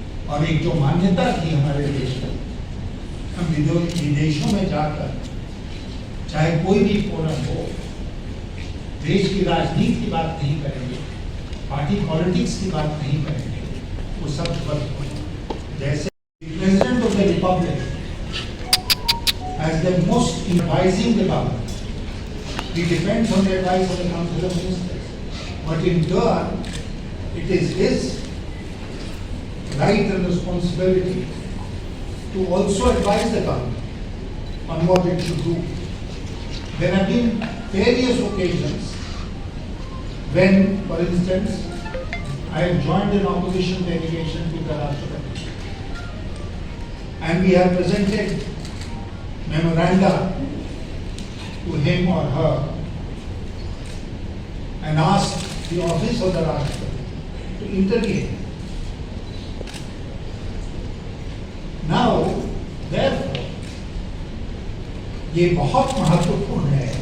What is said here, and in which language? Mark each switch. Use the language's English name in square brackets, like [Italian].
[Hindi] और एक जो मान्यता थी हमारे देश में, हम विदेशों में जाकर चाहे कोई भी फोरम हो, देश की राजनीति की बात नहीं करेंगे, पार्टी पॉलिटिक्स की बात नहीं करेंगे, वो सब बंद हो। जैसे [English] President of the republic as the most advising the government, he depends on the advice of the Council of Ministers, but in turn it is his right and responsibility to also advise the government on what it should do. There have been various occasions when, for instance, I have joined an opposition delegation to the Rashtrapati, and we have presented memoranda to him or her and asked the office of the Rashtrapati to intervene. Now, therefore, [Hindi] ये बहुत महत्वपूर्ण है